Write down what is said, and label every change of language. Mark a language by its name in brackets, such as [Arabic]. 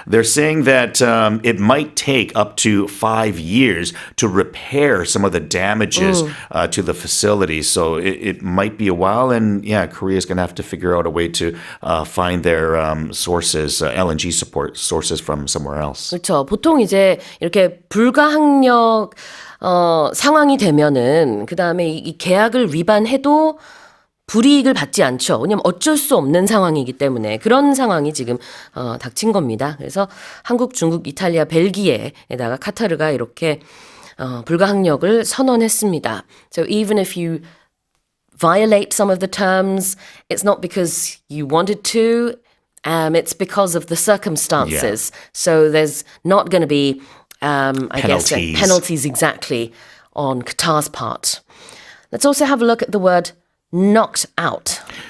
[English] They're saying that it might take up to 5 years to repair some of the damages to the facility. So it might be a while. And Korea is going to have to figure out a way to find their sources, LNG support sources from somewhere else. [Korean] 그렇죠. 보통 이제 이렇게 불가항력 상황이 되면은 그다음에 이 계약을 위반해도 불이익을 받지 않죠. 왜냐하면 어쩔 수 없는 상황이기 때문에 그런 상황이 지금 닥친 겁니다. 그래서 한국, 중국, 이탈리아, 벨기에에다가 카타르가 이렇게 불가항력을 선언했습니다. [English] So even if you violate some of the terms, it's not because you wanted to, it's because of the circumstances. Yeah. So there's not going to be, Penalties. penalties exactly on Qatar's part. Let's also have a look at the word knocked out.